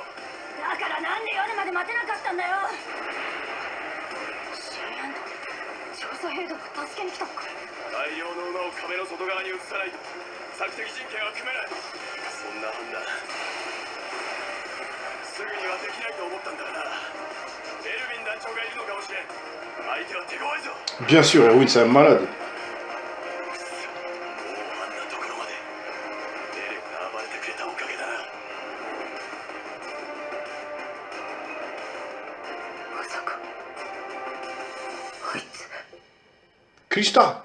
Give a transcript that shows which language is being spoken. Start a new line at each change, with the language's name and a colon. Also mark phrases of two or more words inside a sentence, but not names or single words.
Japanese: だからなんで夜まで待てなかったんだよ。シェイアンド調査兵団が助けに来たのか。大量の馬を壁の外側に移さないと索敵陣形は組めない。そんな判断すぐにはできないと思ったんだがな。エルヴィン団長がいるのかもしれん。相手は手強いぞ。
French: Bien sûr, Erwin, c'est un malade.
Japanese: もうあんなところまでエレンが暴れてくれたおかげだな。まさかあいつ。 Krista!